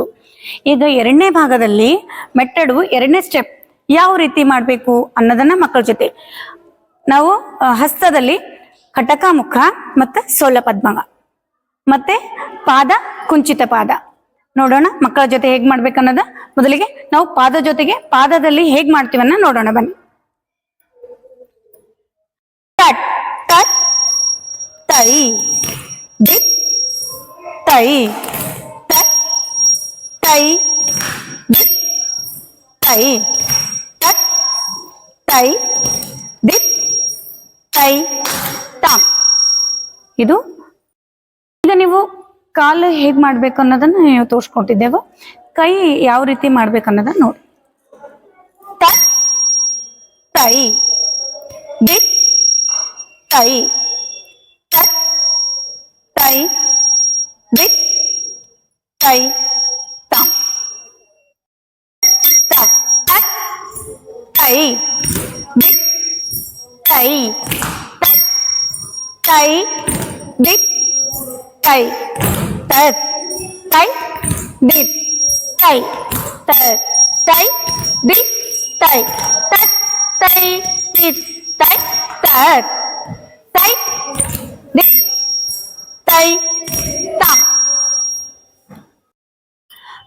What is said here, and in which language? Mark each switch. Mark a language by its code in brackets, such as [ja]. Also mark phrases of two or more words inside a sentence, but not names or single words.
[kn] ಈಗ 2ನೇ ಭಾಗದಲ್ಲಿ ಮೆಟ್ಟಡು 2ನೇ ಸ್ಟೆಪ್ ಯಾವ ರೀತಿ ಮಾಡಬೇಕು ಅನ್ನೋದನ್ನ ಮಕ್ಕಳ ಜೊತೆ ನಾವು ಹಸ್ತದಲ್ಲಿ ಕಟಕ ಮುಖ ಮತ್ತೆ ಸೋಲ ಪದ್ಮಗ ಮತ್ತೆ ಪಾದ ಕುಂಚಿತ ಪಾದ ನೋಡೋಣ ಮಕ್ಕಳ ಜೊತೆ ಹೇಗ್ ಮಾಡ್ಬೇಕನ್ನೋದ. ಮೊದಲಿಗೆ ನಾವು ಪಾದ ಜೊತೆಗೆ ಪಾದದಲ್ಲಿ ಹೇಗ್ ಮಾಡ್ತೀವನ್ನ ನೋಡೋಣ ಬನ್ನಿ. ತಟ್ ತಟ್ ತೈ ದಿತ್ ತೈ ತಟ್ ತೈ ದಿತ್ ತೈ ತಟ್ ತೈ ದಿತ್ ತೈ ತಾಮ್. ಇದು ಈಗ ನೀವು ಕಾಲು ಹೇಗ್ ಮಾಡ್ಬೇಕು ಅನ್ನೋದನ್ನ ನೀವು ತೋರಿಸ್ಕೊಟ್ಟಿದ್ದೆವು. ಕೈ ಯಾವ ರೀತಿ ಮಾಡ್ಬೇಕನ್ನೋದನ್ನ ನೋಡಿ. ತಟ್ ತೈ ದಿತ್ ತೈ ತಟ್ ತೈ ದಿತ್ ತೈ ತಾಮ್. ತಟ್ ತಟ್ ತೈ ದಿತ್ ತೈ ತಟ್ ತೈ ದಿತ್ ತೈ ತತ್ ತೈ ದಿತ್ ತೈ ತತ್ ತೈ ದಿತ್ ತೈ ತತ್ ತೈ ದಿತ್ ತೈ ತತ್ ತೈ ದಿತ್ ತೈ ತಾಮ್.